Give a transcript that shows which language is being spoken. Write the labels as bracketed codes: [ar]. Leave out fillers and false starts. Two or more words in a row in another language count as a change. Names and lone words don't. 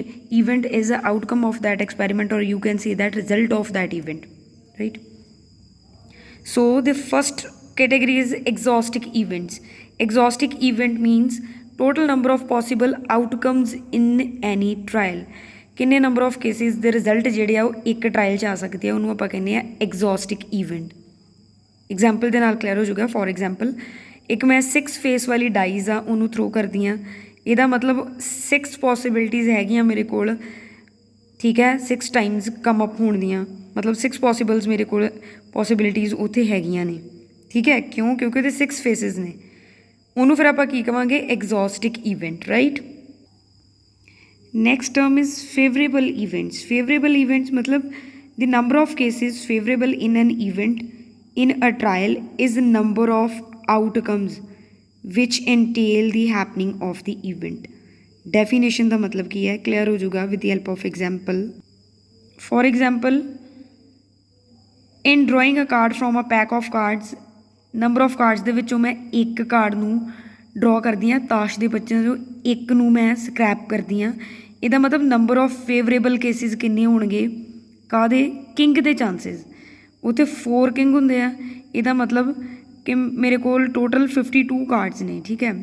[en] Event is the outcome of that experiment, or you can say that result of that event, right? So the first category is exhaustive events. Exhaustive event means total number of possible outcomes in any trial. [pa] ਕਿੰਨੇ [en] number of cases [pa] ਦੇ ਰਿਜ਼ਲਟ ਜਿਹੜੇ ਆ ਉਹ ਇੱਕ ਟਰਾਇਲ 'ਚ ਆ ਸਕਦੇ ਆ, ਉਹਨੂੰ ਆਪਾਂ ਕਹਿੰਦੇ ਆ [en] exhaustic event. [pa] ਐਗਜ਼ਾਮਪਲ ਦੇ ਨਾਲ ਕਲੀਅਰ ਹੋ ਜਾਊਗਾ। [en] for example, [pa] ਇੱਕ ਮੈਂ 6 ਫੇਸ ਵਾਲੀ ਡਾਈਜ਼ ਆ ਉਹਨੂੰ ਥਰੋ ਕਰਦੀ ਹਾਂ, ਇਹਦਾ ਮਤਲਬ 6 ਪੋਸੀਬਿਲਿਟੀਜ਼ ਹੈਗੀਆਂ ਮੇਰੇ ਕੋਲ, ਠੀਕ ਹੈ। 6 [en] times come up [pa] ਹੋਣ ਦੀਆਂ, ਮਤਲਬ 6 ਪੋਸੀਬਲਸ ਮੇਰੇ ਕੋਲ ਪੋਸੀਬਿਲਿਟੀਜ਼ ਉੱਥੇ ਹੈਗੀਆਂ ਨੇ, ਠੀਕ ਹੈ। ਕਿਉਂ? ਕਿਉਂਕਿ ਉਹਦੇ 6 ਫੇਸਿਸ ਨੇ। ਉਹਨੂੰ ਫਿਰ ਆਪਾਂ ਕੀ ਕਵਾਂਗੇ? [en] exhaustic event, right. Next term is favorable events. Favorable events मतलब the number of cases favorable in an event in a trial is the number of outcomes which entail the happening of the event. [pa] Definition ਦਾ मतलब ਕੀ ਹੈ? Clear ਹੋ ਜਾਊਗਾ [en] with the help of example. For example, in drawing a card from a pack of cards, [pa] number of cards ਦੇ ਵਿੱਚੋਂ ਮੈਂ ਇੱਕ ਕਾਰਡ ਨੂੰ ਡਰੋ ਕਰਦੀ ਹਾਂ, ਤਾਸ਼ ਦੇ ਬੱਚਿਆਂ ਚੋਂ ਇੱਕ ਨੂੰ ਮੈਂ ਸਕ੍ਰੈਪ ਕਰਦੀ ਹਾਂ। ਇਹਦਾ ਮਤਲਬ [en] number of favorable cases [pa] ਕਿੰਨੇ ਹੋਣਗੇ? ਕਾਹਦੇ? ਕਿੰਗ ਦੇ ਚਾਂਸਿਸ। ਉੱਥੇ 4 ਕਿੰਗ ਹੁੰਦੇ ਆ, ਇਹਦਾ ਮਤਲਬ ਕਿ ਮੇਰੇ ਕੋਲ ਟੋਟਲ 52 ਕਾਰਡਸ ਨੇ, ਠੀਕ ਹੈ।